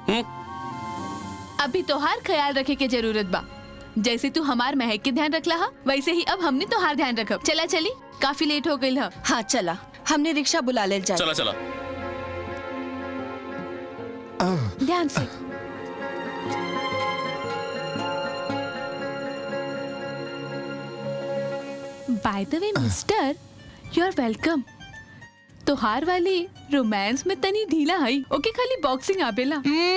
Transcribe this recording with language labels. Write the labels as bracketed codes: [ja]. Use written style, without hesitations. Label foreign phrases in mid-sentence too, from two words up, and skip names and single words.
[bho] अभी तोहार ख्याल रखे के जरूरत बा। जैसे तू हमार महक के ध्यान रखला हा, वैसे ही अब हमने तोहार ध्यान रखब। चला चली, काफी लेट हो गई है। हाँ चला, हमने रिक्शा बुला ले जाए। चला चला। ध्यान से। [en] by the way mister, you are welcome. [bho] तोहार वाली रोमांस में तनी ढीला है। ओके, खाली बॉक्सिंग आबेला।